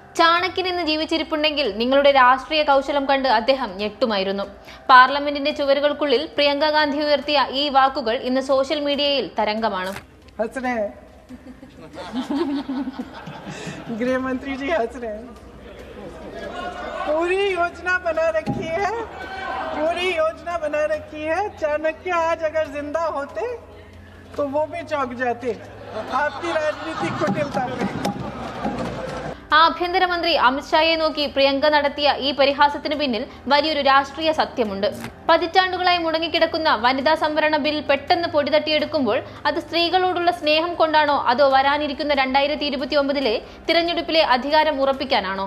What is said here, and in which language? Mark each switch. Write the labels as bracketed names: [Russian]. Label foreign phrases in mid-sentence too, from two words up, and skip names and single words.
[Malayalam] ചാണക്യൻ എന്ന് ജീവിച്ചിരിപ്പുണ്ടെങ്കിൽ നിങ്ങളുടെ രാഷ്ട്രീയ കൗശലം കണ്ട് അദ്ദേഹം ഞെട്ടുമായിരുന്നു. പാർലമെന്റിന്റെ ചുവരുകൾക്കുള്ളിൽ പ്രിയങ്ക ഗാന്ധി ഉയർത്തിയ ഈ വാക്കുകൾ ഇന്ന് സോഷ്യൽ മീഡിയയിൽ തരംഗമാണ്. [Hindi] गृहमंत्री जी हंस रहे हैं. पूरी योजना बना रखी है. चाणक्य आज अगर जिंदा होते तो वो भी चौंक जाते आपकी राजनीतिक कुटिलता में. [Malayalam] ആഭ്യന്തരമന്ത്രി അമിത്ഷായെ നോക്കി പ്രിയങ്ക നടത്തിയ ഈ പരിഹാസത്തിന് പിന്നിൽ വലിയൊരു രാഷ്ട്രീയ സത്യമുണ്ട്. പതിറ്റാണ്ടുകളായി മുടങ്ങിക്കിടക്കുന്ന വനിതാ സംവരണ ബിൽ പെട്ടെന്ന് പൊടിതട്ടിയെടുക്കുമ്പോൾ അത് സ്ത്രീകളോടുള്ള സ്നേഹം കൊണ്ടാണോ അതോ വരാനിരിക്കുന്ന 2029 തിരഞ്ഞെടുപ്പിലെ അധികാരം ഉറപ്പിക്കാനാണോ?